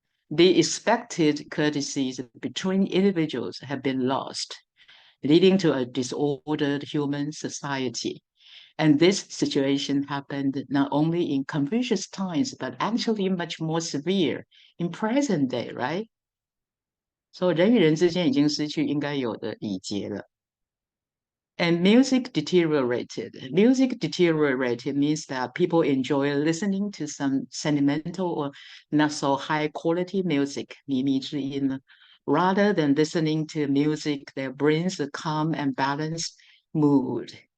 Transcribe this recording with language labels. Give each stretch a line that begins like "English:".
English: The expected courtesies between individuals have been lost, leading to a disordered human society. And this situation happened not only in Confucius' times, but actually much more severe in present day, right?
Chinese: So 人与人之间已经失去应该有的礼节了。
English: And music deteriorated. Music deteriorated means that people enjoy listening to some sentimental or not so high quality music, 靡靡之音, rather than listening to music that brings a calm and balanced mood.